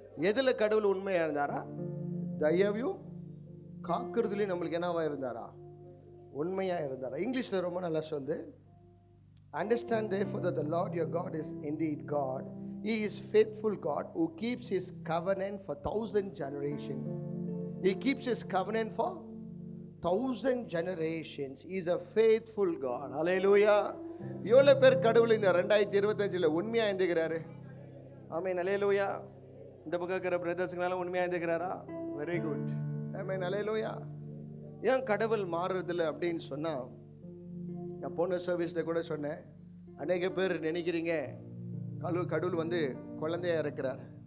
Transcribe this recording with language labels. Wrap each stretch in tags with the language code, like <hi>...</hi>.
<ta>எதுல கடவுள் உண்மையா இருந்தாரா? தயவையும் காக்குறதுலயும் நம்மளுக்கு என்னவா இருந்தாரா? உண்மையா இருந்தாரா? இங்கிலீஷ்ல ரொம்ப நல்லா சொல்லுது.</ta> <en>Understand therefore that the Lord your God is indeed God. He is faithful God who keeps his covenant for 1000 generations. He keeps his covenant for 1000 generations. He is a faithful God. Hallelujah.</en> <ta>எவ்வளவு பேர் கடவுள் இந்த 2025ல உண்மையா இருந்துகிறாரு? ஆமென். அல்லேலூயா. இந்த பக்கம் இருக்கிற பிரதர்ஸ்ங்களால உண்மையா இருந்துகிறாரா? Very good, ஆமென். அல்லேலூயா. ஏன் கடவுள் மாறுறதில்லை அப்படின்னு சொன்னா, நான் போன சர்வீஸில் கூட சொன்னேன், அநேக பேர் நினைக்கிறீங்க கடவுள் வந்து குழந்தையா இருக்கிறார்.</ta>